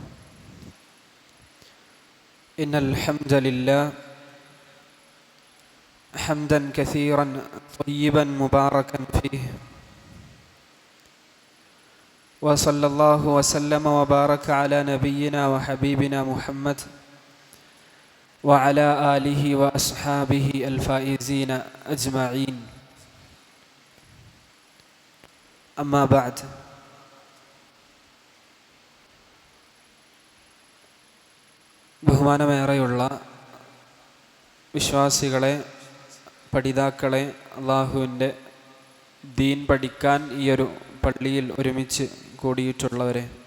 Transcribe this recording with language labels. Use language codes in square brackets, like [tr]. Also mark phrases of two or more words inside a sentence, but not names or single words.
[ar] إن الحمد لله حمدا كثيرا طيبا مباركا فيه، وصلى الله وسلم وبارك على نبينا وحبيبنا محمد وعلى آله وأصحابه الفائزين أجمعين. أما بعد. [ml] ബഹുമാനമേറെയുള്ള വിശ്വാസികളെ, പഠിതാക്കളെ, അള്ളാഹുവിൻ്റെ ദീൻ പഠിക്കാൻ ഈയൊരു പള്ളിയിൽ ഒരുമിച്ച് കൂടിയിട്ടുള്ളവരെ,